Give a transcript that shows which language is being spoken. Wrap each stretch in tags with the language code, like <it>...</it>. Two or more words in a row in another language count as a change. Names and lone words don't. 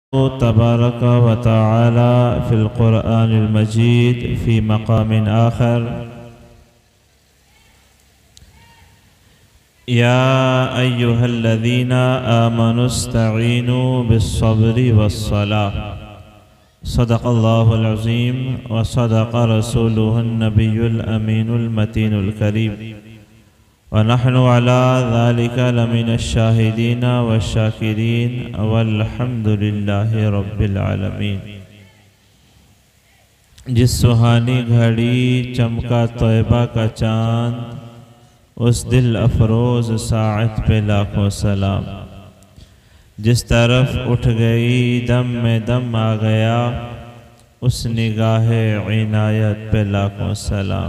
<ar>تبارك وتعالى في القرآن المجيد في مقام آخر. يا أيها الذين آمنوا استعينوا بالصبر والصلاة. صدق الله العظيم وصدق رسوله النبي الأمين المتين الكريم ونحن على ذلك لمن الشاهدين والشاكرين والحمد لله رب العالمين.</ar> <ur>جس سہانی گھڑی چمکا توبہ کا چاند، اس دل افروز ساعت پہ لاکھوں سلام. جس طرف اٹھ گئی دم میں دم آ گیا، اس نگاہِ عنایت پہ لاکھوں سلام.</ur>